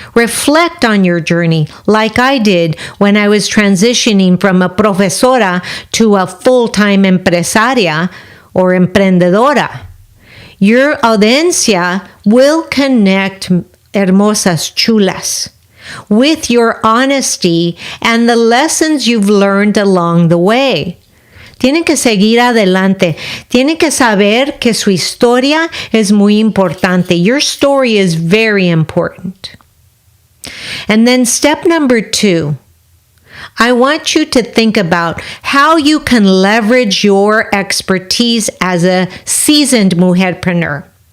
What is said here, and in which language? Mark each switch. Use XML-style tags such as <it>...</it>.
<en>Reflect on your journey like I did when I was transitioning from a profesora to a full-time empresaria or emprendedora. Your audiencia will connect,</en> <es>hermosas chulas,</es> <en>with your honesty and the lessons you've learned along the way.</en> <es>Tienen que seguir adelante. Tienen que saber que su historia es muy importante.</es> <en>Your story is very important. And then step number 2, I want you to think about how you can leverage your expertise as a seasoned mujerpreneur.</en>